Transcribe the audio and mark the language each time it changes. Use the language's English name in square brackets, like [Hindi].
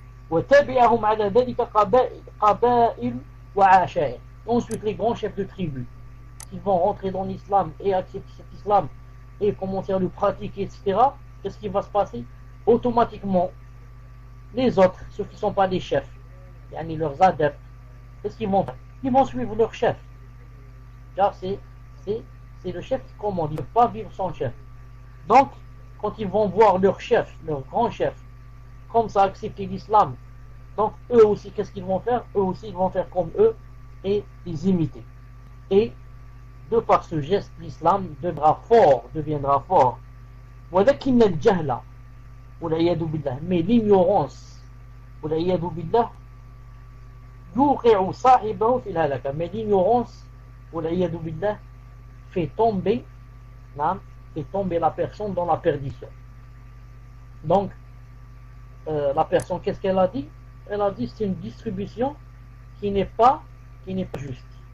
[Arabic] وتابعهم على ذلك قبائل وعشائر. [French] Ensuite les grands chefs de tribus qui vont rentrer dans l'islam et accepter cet islam et commencer à le pratiquer, etc. Qu'est-ce qui va se passer? Automatiquement, les autres, ceux qui ne sont pas des chefs, leurs adeptes, qu'est-ce qu'ils vont faire? Ils vont suivre leur chef. Car c'est le chef qui commande, il ne peut pas vivre sans chef. Donc, quand ils vont voir leur chef, leur grand chef, comme ça accepter l'islam, donc eux aussi, qu'est-ce qu'ils vont faire? Eux aussi, ils vont faire comme eux et les imiter. Et de par ce geste, l'islam deviendra fort. [Arabic] ولكن الجهل والعياذ بالله, [French] mais l'ignorance [Arabic] والعياذ بالله يوقع صاحبه في الهلكة. [French] Mais l'ignorance [Arabic] والعياذ بالله [French] fait tomber la personne dans la perdition. Donc la personne, qu'est-ce qu'elle a dit? Elle a dit c'est une distribution qui n'est pas juste.